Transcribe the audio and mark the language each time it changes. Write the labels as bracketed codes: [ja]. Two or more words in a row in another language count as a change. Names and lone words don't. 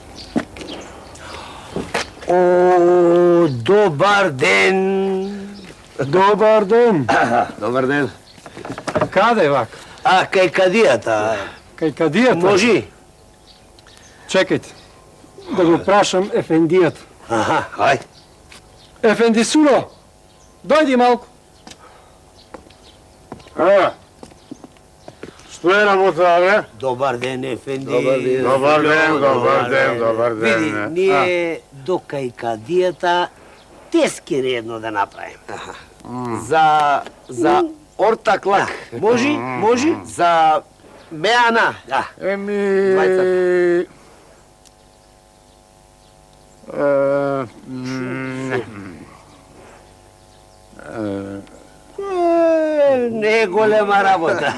[mk] Добар ден. [sr] Dobar dan. [mk] Dobar den. Kade vak? A, kaj kadijata? Kaj kadijata? Može? Čekajte, da го prašam efendijat. Aha, hajde. Efendi Sulo, dojdi malko. Što je работа, бе? Dobar den, efendi. Dobar den. Dobar den. Vidi, nije do kaj kadijata teskir jedno da napravim. За ортаклак. Može? За меана. Da. Еми... Не е голема работа.